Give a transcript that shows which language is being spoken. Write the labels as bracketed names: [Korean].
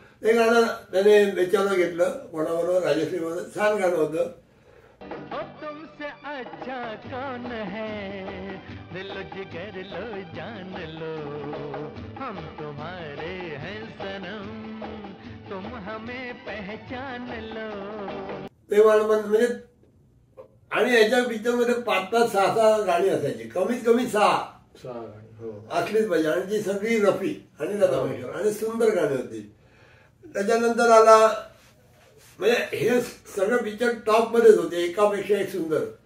[Marathi] ते गाणं त्याने बेचारा घेतलं कोणाबरोबर, राजश्री बरोबर. छान गाणं होतं. [Hindi] तुमसे अच्छा कौन है दिल जिगर लो जान लो हम तुम्हारे हैं सनम तुम हमें पहचान लो. [Marathi] ते म्हणजे आणि याच्या पिक्चर मध्ये 5-6 गाणी असायची, कमीत कमी 6 असलीच पाहिजे. आणि ती सगळी रफी आणि लता मंगेशकर आणि सुंदर गाणी होती. त्याच्यानंतर आला म्हणजे हे सगळं पिक्चर टॉप मध्येच होते, एकापेक्षा एक सुंदर.